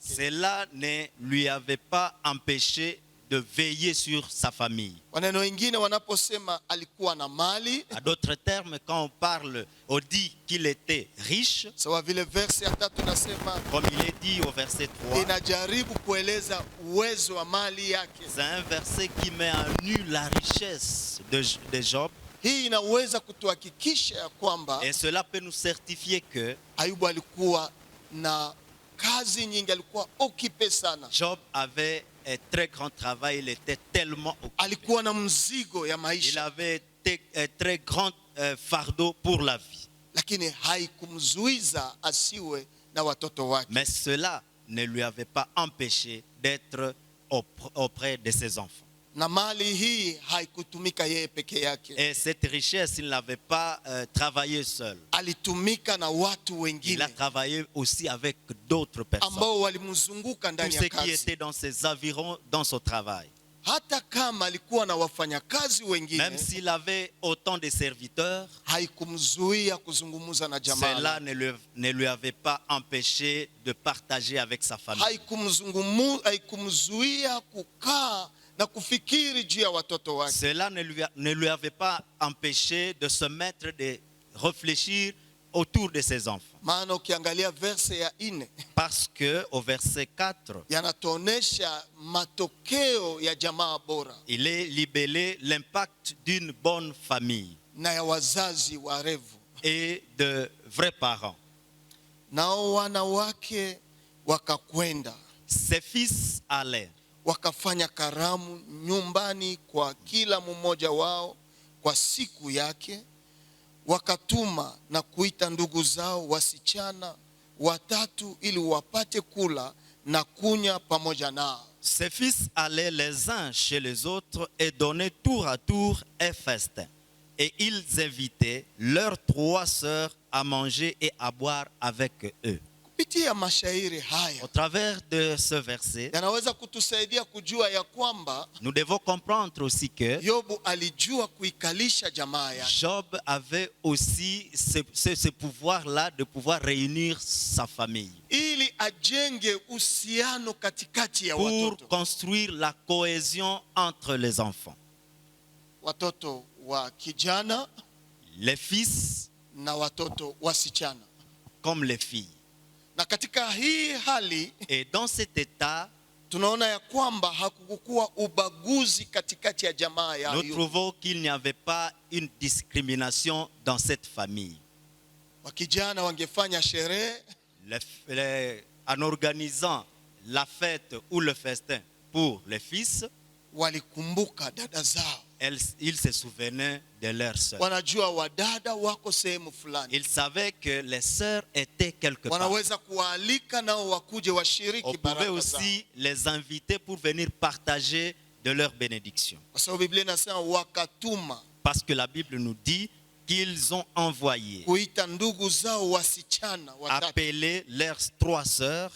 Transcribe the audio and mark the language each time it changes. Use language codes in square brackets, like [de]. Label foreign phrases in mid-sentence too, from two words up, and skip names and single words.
[fr] Cela ne lui avait pas empêché de veiller sur sa famille. [sw] Waneno wengine wanaposema alikuwa na mali, [fr] À d'autres termes, quand on parle, on dit qu'il était riche, [sw] sawa vile verse ya 3 nasema [fr] comme il est dit au verset 3. [sw] inajaribu kueleza uwezo wa mali yake. [fr] C'est un verset qui met en nu la richesse de Job. [sw] Hii inaweza kutuhakikisha ya kwamba [fr] Et cela peut nous certifier que [sw] Ayubu alikuwa na kazi nyingi, alikuwa occupé sana. [fr] Job avait un très grand travail, il était tellement occupé. [sw] Alikuwa na mzigo ya [fr] Il [sw] maisha, [fr] avait un très grand fardeau pour la vie. [sw] lakini haikumzuiza asiwe na watoto wake. [fr] Mais cela ne lui avait pas empêché d'être auprès de ses enfants. [sw] Na mali hii haikutumika yeye peke yake, [fr] Et cette richesse, il n'avait pas travaillé seul. [sw] alitumika na watu [fr] Il [sw] wengine [fr] a travaillé aussi avec d'autres personnes. [sw] ambao walimzunguka [fr] Tous [sw] ndani [fr] ceux [sw] ya [fr] qui [sw] kazi. [fr] étaient dans ses environs, dans son travail. [sw] Hata kama alikuwa na wafanyakazi wengine, [fr] Même s'il avait autant de serviteurs, [sw] haikumzuia kuzungumza na jamaa [fr] cela [sw] lake. [fr] ne lui avait pas empêché de partager avec sa famille. [sw] Haikumzuia kukaa na kufikiri juu ya watoto wake. [fr] Cela ne lui avait pas empêché de se mettre, de réfléchir autour de ses enfants. [sw] Maana ukiangalia verse ya 4 [fr] Parce que au verset 4, [sw] yanatuonesha matokeo ya jamaa bora [fr] il est libellé l'impact d'une bonne famille [sw] na ya wazazi warevu. [fr] et de vrais parents. [sw] Nao wana wake wakakwenda [fr] Ses fils allaient [sw] wakafanya karamu nyumbani kwa kila mmoja wao kwa siku yake, wakatuma na kuita ndugu zao wasichana 3 ili wapate kula na kunywa pamoja nao. [fr] Ses fils allaient les uns chez les autres et donnaient tour à tour un festin. Et ils invitaient leurs 3 sœurs à manger et à boire avec eux. [sw] Kupitia mashairi [fr] Au [sw] haya [fr] travers de ce verset, [sw] yanaweza kutusaidia kujua ya kwamba [fr] nous devons comprendre aussi que [sw] Yobu alijua kuikalisha jamaa yake. [fr] Job avait aussi ce pouvoir-là de pouvoir réunir sa famille [sw] Ili ajenge uhusiano katikati ya [fr] pour [sw] watoto. [fr] construire la cohésion entre les enfants. [sw] Watoto wa kijana [fr] Les fils [sw] na watoto wasichana. [fr] comme les filles. [sw] Na katika hii hali [fr] Et dans cet état, [sw] tunaona ya kwamba hakukuwa ubaguzi katikati ya jamaa ya [fr] nous [sw] Ayubu. [fr] trouvons qu'il n'y avait pas une discrimination dans cette famille. [sw] Wakijana wangefanya sherehe, [fr] en organisant la fête ou le festin pour les fils, [sw] walikumbuka dada zao. [fr] ils se souvenaient de leurs sœurs. [sw] Wanajua wadada wako sehemu fulani. [fr] Ils savaient que les sœurs étaient quelque part. [sw] Wanaweza kualika nao wakuje [fr] On [sw] washiriki [fr] pouvait [sw] baraka zao. [fr] aussi les inviter pour venir partager de leur bénédiction. [sw] Kwa sababu Biblia inasema wakatuma [fr] Parce que la Bible nous dit qu'ils ont envoyé, [sw] kuita ndugu zao wasichana watatu [fr] appelé leurs 3 sœurs